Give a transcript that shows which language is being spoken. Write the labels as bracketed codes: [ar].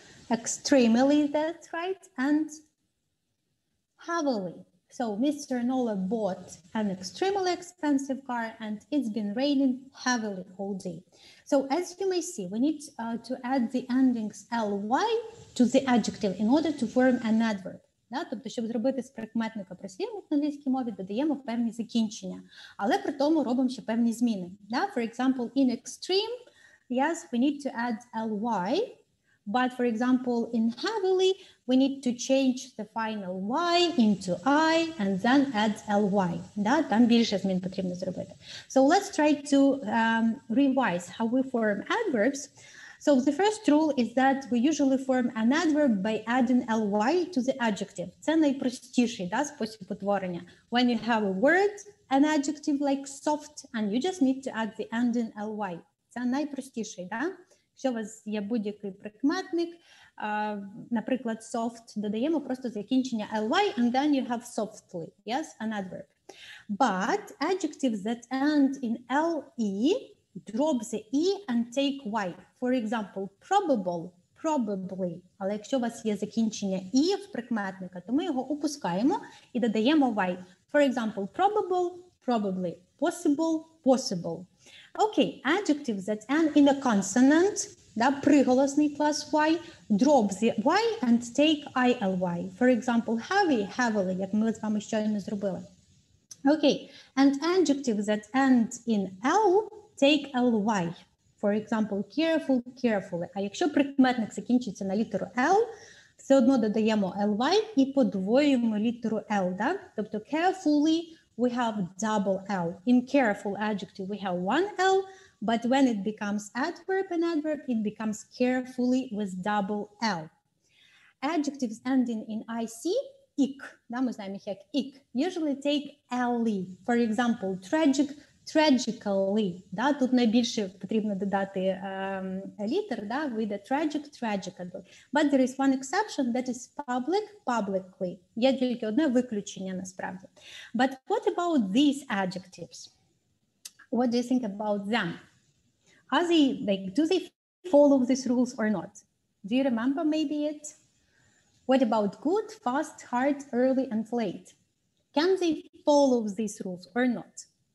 [en] Extremely, that's right, and heavily. So Mr. Nola bought an extremely expensive car and it's been raining heavily all day. So as you may see, we need to add the endings ly to the adjective in order to form an adverb. [uk] Да? Тобто, щоб зробити з прикметника прислівник на англійській мові, додаємо певні закінчення, але при тому робимо ще певні зміни. Да? [en] For example, in extreme, yes, we need to add ly, but for example, in heavily, we need to change the final y into I and then add ly. [uk] Да? Там більше змін потрібно зробити. [en] So let's try to revise how we form adverbs. So the first rule is that we usually form an adverb by adding ly to the adjective. [uk] Це найпростіший, да, спосіб утворення. [en] When you have a word, an adjective like soft, and you just need to add the ending ly. [uk] Це найпростіший, да? Якщо у вас є будь-який прикметник, наприклад, soft, додаємо просто закінчення ly, [en] and then you have softly, yes, an adverb. But adjectives that end in le, drop the e and take y. For example, probable, probably. [uk] Але якщо у вас є закінчення і в прикметника, то ми його опускаємо і додаємо y. [en] For example, probable, probably, possible, possible. Okay, adjectives that end in a consonant, [uk] да, приголосний [en] plus y, drop the y and take ily. For example, heavy, heavily, [uk] як ми з вами щойно зробили. [en] Okay, and adjectives that end in l, take ly. For example, careful, carefully. [uk] А якщо прикметник закінчиться на літеру l, все одно додаємо ly і подвоюємо літеру l, да? [en] Тобто carefully, we have double L. In careful adjective, we have one L, but when it becomes an adverb, it becomes carefully with double L. Adjectives ending in IC, ik, [uk] да, ми знаємо їх як [en] ik, usually take LE. For example, tragic, tragically. Да? [uk] Тут найбільше потрібно додати літер, да? Вийде [en] tragic, tragically. But there is one exception, that is public, publicly. [uk] Є тільки одне виключення насправді. [en] But what about these adjectives? What do you think about them? Are they, like, do they follow these rules or not? Do you remember maybe it? What about good, fast, hard, early, and late? Can they follow these rules or not?